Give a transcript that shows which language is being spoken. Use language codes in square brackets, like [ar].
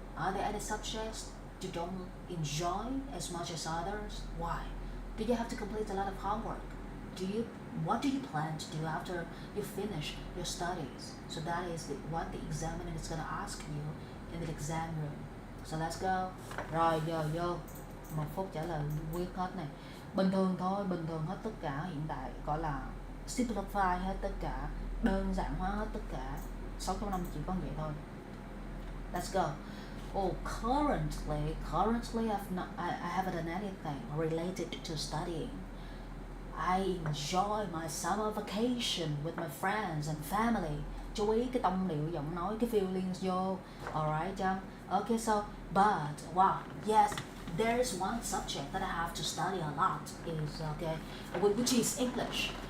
[en] Are there any subjects you don't enjoy as much as others? Why? Do you have to complete a lot of homework? Do you what do you plan to do after you finish your studies? So that is what the examiner is gonna ask you in the exam room. So let's go. [vi] Rồi giờ vô 1 phút trả lời quyết hết này. Bình thường thôi, bình thường hết tất cả, hiện tại gọi là simplify hết tất cả, đơn giản hóa hết tất cả. 6 trong 5 chỉ có vậy thôi. [en] Let's go. Oh, currently I haven't done anything related to studying. I enjoy my summer vacation with my friends and family. [vi] Chú ý cái tông điệu giọng nói, cái feelings vô. [en] Alright, chăng? Okay, so, but, wow, yes, there is one subject that I have to study a lot, is, okay, which is English.